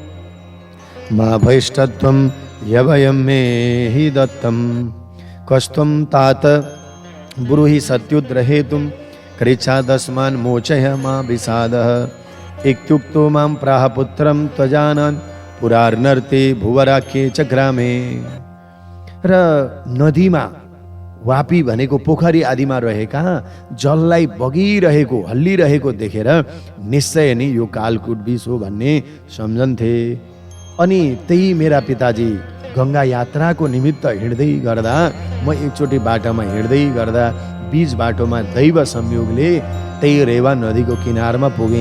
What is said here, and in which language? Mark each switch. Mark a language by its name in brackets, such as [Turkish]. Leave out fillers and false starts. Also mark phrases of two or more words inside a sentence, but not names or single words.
[Sanskrit] मा भैष्टत्वं यवयं मे हि दत्तं कस्त्वं तात ब्रूहि सत्युद्रहेतुं कृच्छादस्मान् मोचय मा विषादः इत्युक्तो मां प्राह पुत्रं त्वजानान् पुरार्नर्ते भुवराख्ये च ग्रामे। [Nepali] र नदीमा वापी भनेको पोखरी आदिमा रहेका जललाई बगिरहेको हल्लिरहेको देखेर निश्चय नै यो कालकूट विष हो भन्ने सम्झन्थे। अनि त्यही मेरा पिताजी गंगा यात्राको निमित्त हिँड्दै गर्दा म एकचोटि बाटोमा हिँड्दै गर्दा बीच बाटोमा दैव संयोगले त्यही रेवा नदीको किनारमा पुगेँ।